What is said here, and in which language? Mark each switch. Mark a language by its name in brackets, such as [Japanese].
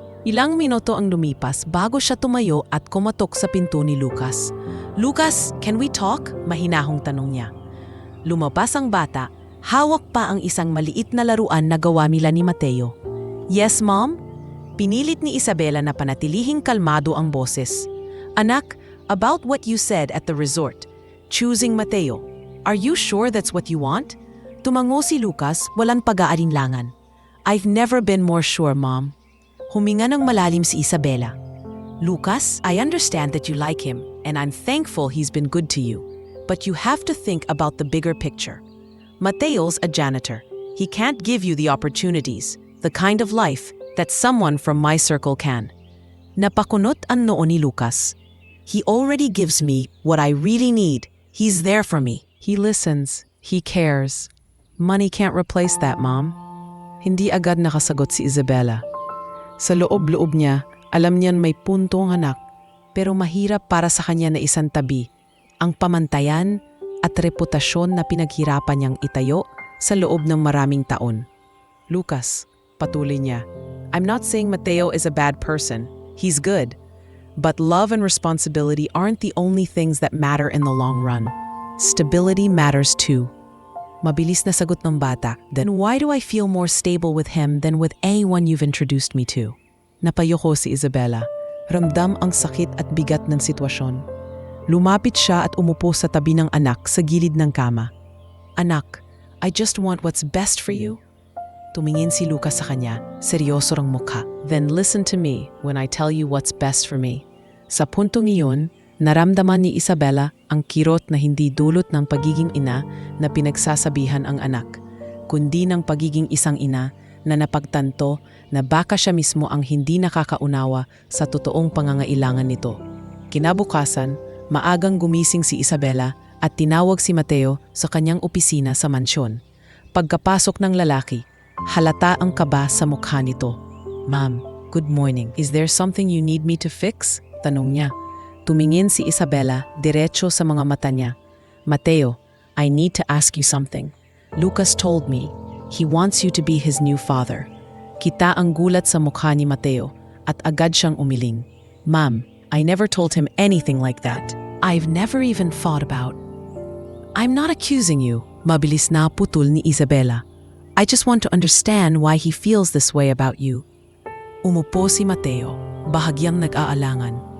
[Filipino] Ilang minuto ang lumipas bago siya tumayo at kumatok sa pinto ni Lucas. [English] "Lucas, can we talk?" [Filipino] mahinahong tanong niya. Lumabas ang bata, hawak pa ang isang maliit na laruan na gawa nila ni Mateo. [English] "Yes, Mom?" [Filipino] Pinilit ni Isabela na panatilihing kalmado ang boses. [English] "Anak, about what you said at the resort, choosing Mateo, are you sure that's what you want?" [Filipino] Tumango si Lucas, walang pag-aalinlangan. [English] "I've never been more sure, Mom." [Filipino] Huminga ng malalim si Isabela. [English] "Lucas, I understand that you like him, and I'm thankful he's been good to you. But you have to think about the bigger picture. Mateo's a janitor. He can't give you the opportunities, the kind of life that someone from my circle can." [Filipino] Napakunot ang noo ni Lucas. [English] "He already gives me what I really need. He's there for me. He listens. He cares. Money can't replace that, Mom." [Filipino] Hindi agad nakasagot si Isabela. Sa loob-loob niya, alam niyan may punto ang anak, pero mahirap para sa kanya na isang tabi ang pamantayan at reputasyon na pinaghirapan niyang itayo sa loob ng maraming taon. [English] "Lucas," [Filipino] patuloy niya, [English] "I'm not saying Mateo is a bad person. He's good. But love and responsibility aren't the only things that matter in the long run. Stability matters too." [Filipino] Mabilis na sagot ng bata. [English] "Then why do I feel more stable with him than with anyone you've introduced me to?" [Filipino] Napayoko si Isabela. Ramdam ang sakit at bigat ng sitwasyon. Lumapit siya at umupo sa tabi ng anak sa gilid ng kama. [English] "Anak, I just want what's best for you." [Filipino] Tumingin si Lucas sa kanya, seryoso ang mukha. [English] "Then listen to me when I tell you what's best for me." [Filipino] Sa puntong iyon, naramdaman ni Isabela ang kirot na hindi dulot ng pagiging ina na pinagsasabihan ang anak, kundi ng pagiging isang ina na napagtanto na baka siya mismo ang hindi nakakaunawa sa totoong pangangailangan nito. Kinabukasan, maagang gumising si Isabela at tinawag si Mateo sa kanyang opisina sa mansyon. Pagkapasok ng lalaki, halata ang kaba sa mukha nito. [English] "Ma'am, good morning. Is there something you need me to fix?" [Filipino] tanong niya. Tumingin si Isabela diretso sa mga mata niya. [English] "Mateo, I need to ask you something. Lucas told me he wants you to be his new father." [Filipino] Kita ang gulat sa mukha ni Mateo at agad siyang umiling. [English] "Ma'am, I never told him anything like that. I've never even thought about." I'm not accusing you, [Filipino] mabilis na putol ni Isabela. [English] I just want to understand why he feels this way about you. [Filipino] Umupo si Mateo, bahagyang nag-aalangan.